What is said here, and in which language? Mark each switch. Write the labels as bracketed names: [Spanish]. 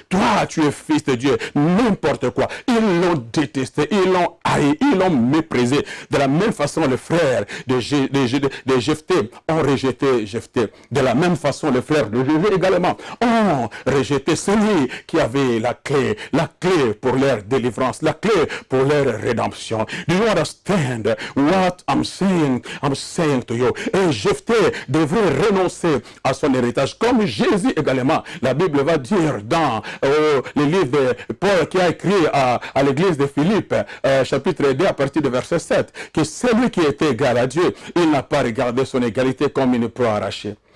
[French] Toi, tu es fils de Dieu. N'importe quoi. Ils l'ont détesté, ils l'ont haï, ils l'ont méprisé. De la même façon, les frères de Jephthé ont rejeté Jephthé. De la même façon, les frères de Jésus également ont rejeté celui qui avait la clé pour leur délivrance, la clé pour leur rédemption. [English] Do you understand what I'm saying? I'm saying to you. [French] Et Jephthé devrait renoncer à son héritage, comme Jésus également. La Bible va dire dans le livre de Paul qui a écrit à l'église de Philippe, chapitre 2 à partir de verset 7, que celui qui était égal à Dieu, il n'a pas regardé son égalité comme une proie arrachée.